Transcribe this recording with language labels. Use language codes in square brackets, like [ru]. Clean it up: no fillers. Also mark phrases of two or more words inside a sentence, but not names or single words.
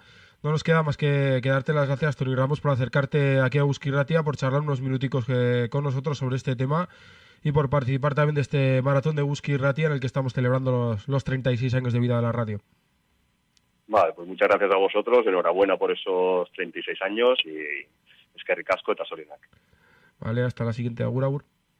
[es] No nos queda más que darte las gracias, Toni Ramos, por acercarte aquí a Eusko Irratia, por charlar unos minuticos con nosotros sobre este tema, y por participar también de este maratón de Eusko Irratia en el que estamos celebrando los 36 años de vida de la radio. Vale, pues muchas gracias a vosotros, enhorabuena por esos 36 años, y [eu] eskerrik asko eta zorionak. [es] Vale, hasta la siguiente. Agur, agur.